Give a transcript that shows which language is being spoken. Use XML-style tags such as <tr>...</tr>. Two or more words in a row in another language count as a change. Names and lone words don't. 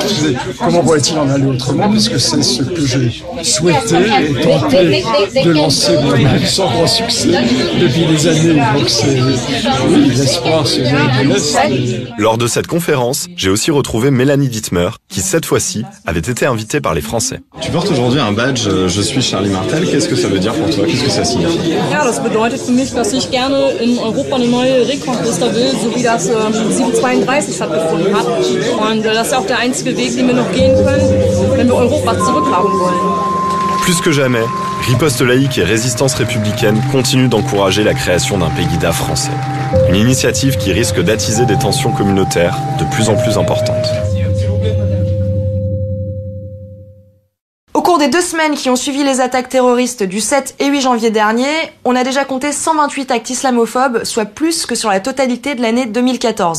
<fr>Comment pourrait-il en aller autrement, puisque c'est ce que j'ai souhaité et tenté de lancer sans grand succès depuis des années. Donc l'espoir se met de l'Est. Lors de cette conférence, j'ai aussi retrouvé Mélanie Dittmer, qui cette fois-ci avait été invitée par les Français. Tu portes aujourd'hui un badge « Je suis Charlie Martel ». Qu'est-ce que ça veut dire pour toi? Qu'est-ce que ça signifie?</fr> <de>Ja, das bedeutet für mich, dass ich gerne in Europa eine neue Reconquista will, so wie das 1732 stattgefunden hat. Und das ist auch der einzige Weg, den wir noch gehen können, wenn wir Europa zurückhaben wollen.</de> <fr>Plus que jamais, Riposte laïque et Résistance républicaine continuent d'encourager la création d'un Pegida français. Une initiative qui risque d'attiser des tensions communautaires de plus en plus importantes. Au cours des 2 semaines qui ont suivi les attaques terroristes du 7 et 8 janvier dernier, on a déjà compté 128 actes islamophobes, soit plus que sur la totalité de l'année 2014.</fr>